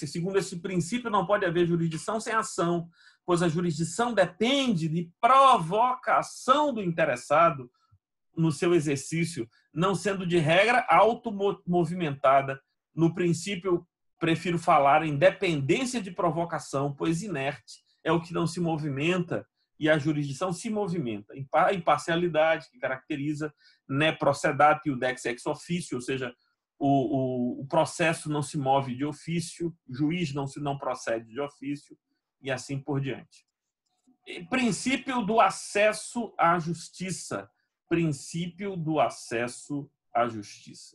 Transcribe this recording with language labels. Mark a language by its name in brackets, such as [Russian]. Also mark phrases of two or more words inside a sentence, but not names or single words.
[Portuguese] Segundo esse princípio, não pode haver jurisdição sem ação, pois a jurisdição depende de provocação do interessado no seu exercício, não sendo de regra automovimentada. No princípio, prefiro falar em dependência de provocação, pois inerte é o que não se movimenta e a jurisdição se movimenta. A imparcialidade, que caracteriza [Latin] ne procedat iudex ex officio, [Portuguese] ou seja, o processo não se move de ofício, o juiz não procede de ofício, e assim por diante. Princípio do acesso à justiça. Princípio do acesso à justiça.